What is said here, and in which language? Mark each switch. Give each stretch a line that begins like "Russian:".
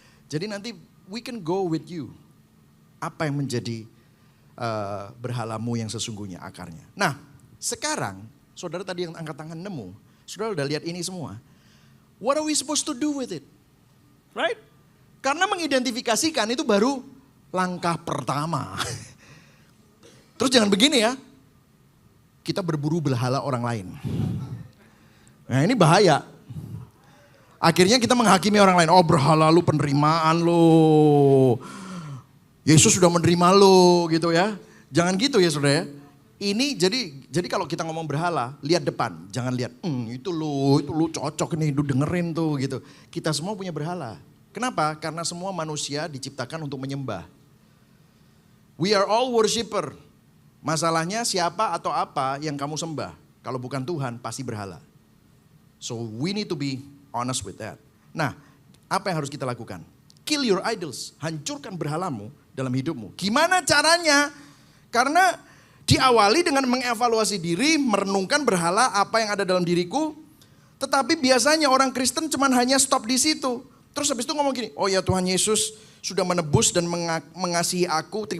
Indonesian: Jadi nanti
English: we can go with you.
Indonesian: Apa yang menjadi berhalamu yang sesungguhnya akarnya. Nah sekarang saudara tadi yang angkat tangan nemu, saudara udah lihat ini semua.
English: What are we supposed to do with it? Right?
Indonesian: Karena mengidentifikasikan itu baru langkah pertama. Terus jangan begini ya, kita berburu berhala orang lain. Nah ini bahaya. Akhirnya kita menghakimi orang lain. Oh berhala lu penerimaan lu. Yesus sudah menerima lu gitu ya. Jangan gitu ya saudara ya. Ini jadi kalau kita ngomong berhala, lihat depan. Jangan lihat, itu lu cocok nih, lu dengerin tuh gitu. Kita semua punya berhala. Kenapa? Karena semua manusia diciptakan untuk menyembah.
English: We are all worshiper.
Indonesian: Masalahnya siapa atau apa yang kamu sembah. Kalau bukan Tuhan pasti berhala.
English: So we need to be honest with that.
Indonesian: Nah, apa yang harus kita lakukan?
English: Kill your idols.
Indonesian: Hancurkan berhalamu dalam hidupmu. Gimana caranya? Karena diawali dengan mengevaluasi diri, merenungkan berhala apa yang ada dalam diriku. Tetapi biasanya orang Kristen cuman hanya stop di situ. Terus habis itu ngomong gini, oh ya Tuhan Yesus sudah menebus dan mengasihi aku.